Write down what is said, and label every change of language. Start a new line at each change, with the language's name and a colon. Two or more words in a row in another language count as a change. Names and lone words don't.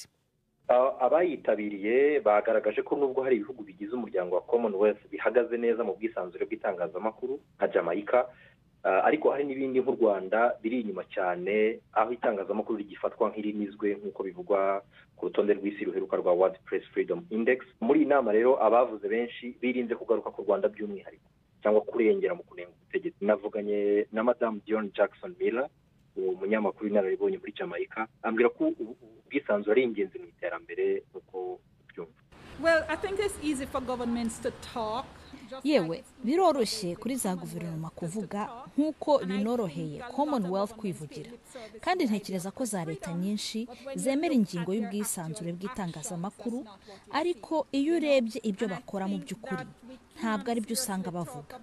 Kinyarwanda: Abayitabiriye bagaragaje ko nubwo hari ibihugu bigize umuryango wa Commonwealth bihagaze neza mu bwisanzure bw'itangazamakuru nka Jamaica, ariko hari n'ibindi nk'u Rwanda biri inyuma cyane, aho itangazamakuru rigifatwa nk'irinizwe nk'uko bivugwa ku rutonde rw'isi ruheruka rwa World Press Freedom Index. Muri inama rero abavuze benshi birinze kugaruka ku Rwanda by'umwihariko cyangwa kurengera mu kunenga ubutegetsi. Navuganye na Madame Dion Jackson Miller, umunyamakuru inararibonye muri Jamaica, ambwira ko ubwisanzure ari ingenzi mu iterambere uko byumva.
English: Well, I think it's easy for governments to talk.
Kinyarwanda: Yewe biroroshye kuri za guverinoma kuvuga nk'uko binoroheye Commonwealth kwivugira, kandi ntekereza ko za leta nyinshi zemera ingingo y'ubwisanzure bw'itangazamakuru, ariko iyo urebye ibyo bakora mu by'ukuri ntabwo ari byo usanga bavuga.